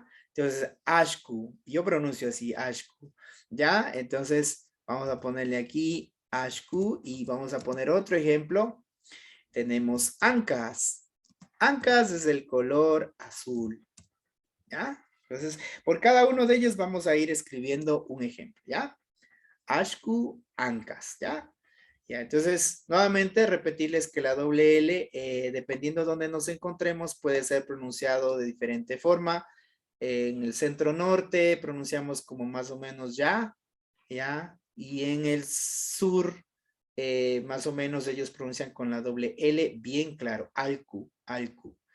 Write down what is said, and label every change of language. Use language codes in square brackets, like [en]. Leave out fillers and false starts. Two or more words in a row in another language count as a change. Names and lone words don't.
[es] Entonces, ashku, yo pronuncio así, ashku, ¿ya? Entonces, vamos a ponerle aquí ashku y vamos a poner otro ejemplo. Tenemos ancas. Ancas es el color azul, ¿ya? Entonces, por cada uno de ellos vamos a ir escribiendo un ejemplo, ¿ya? Ashku, ancas, ¿ya? Ya, entonces, nuevamente repetirles que la doble L, dependiendo de dónde nos encontremos, puede ser pronunciado de diferente forma. En el centro norte pronunciamos como más o menos ya, ¿ya? Y en el sur, más o menos ellos pronuncian con la doble L bien claro, alku, alku.